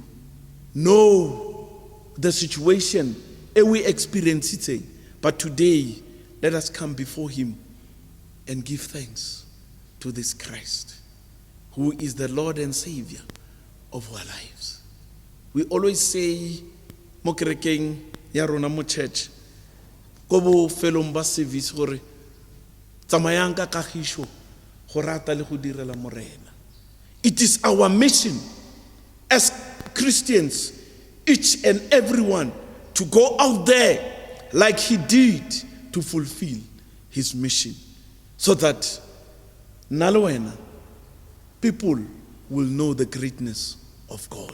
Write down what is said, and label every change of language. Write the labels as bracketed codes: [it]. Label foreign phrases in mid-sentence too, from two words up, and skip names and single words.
[en] Know the situation we experience it. But today, let us come before him and give thanks to this Christ, who is the Lord and Savior of our lives. We always say, [tn] mo kerekeng ya rona mo church, ko bo felong ba service gore tsamayang ka kagišo go rata le go direla morena. [en] It is our mission as Christians, each and everyone, to go out there like he did to fulfill his mission, so that nalwena people will know the greatness of God.